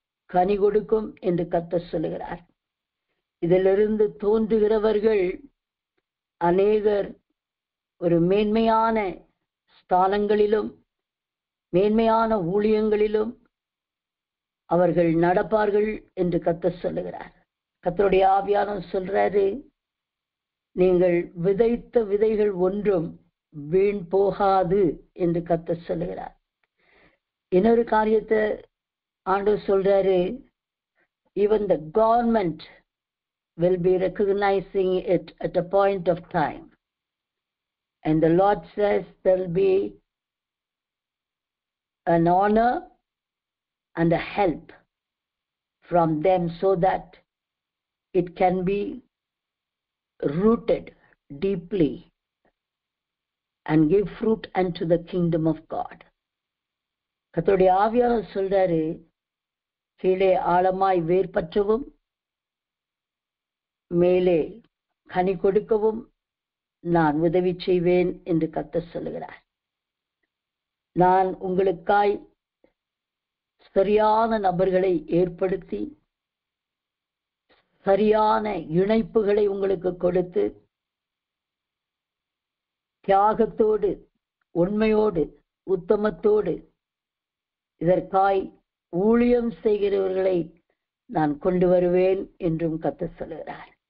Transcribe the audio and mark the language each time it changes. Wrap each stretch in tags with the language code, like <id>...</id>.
<ta>கனி கொடுக்கும் என்று கர்த்தர் சொல்லுகிறார். இதிலிருந்து தோன்றுகிறவர்கள் அநேகர் ஒரு மேன்மையான ஸ்தானங்களிலும் மேன்மையான ஊழியங்களிலும் அவர்கள் நடப்பார்கள் என்று கர்த்தர் சொல்லுகிறார். கர்த்தருடைய ஆவியானவர் சொல்றாரு, நீங்கள் விதைத்த விதைகள் ஒன்றும் வீண் போகாது என்று கர்த்தர் சொல்லுகிறார். இன்னொரு காரியத்தை ஆண்டவர் சொல்றாரு,</ta> <en>even the government will be recognizing it at a point of time, and the Lord says there will be an honor and a help from them so that it can be rooted deeply and give fruit unto the kingdom of God.</en> <ta>கர்த்தருடைய ஆவியானவர் சொல்றாரு, கீழே ஆழமாய் வேர் பற்றவும் மேலே கனி கொடுக்கவும் நான் உதவி செய்வேன் என்று கர்த்தர் சொல்லுகிறார். நான் உங்களுக்காய் சரியான நபர்களை ஏற்படுத்தி சரியான இணைப்புகளை உங்களுக்கு கொடுத்து தியாகத்தோடு உண்மையோடு உத்தமத்தோடு இதற்காய் ஊழியம் செய்கிறவர்களை நான் கொண்டு வருவேன் என்றும் கர்த்தர் சொல்கிறார்.</ta>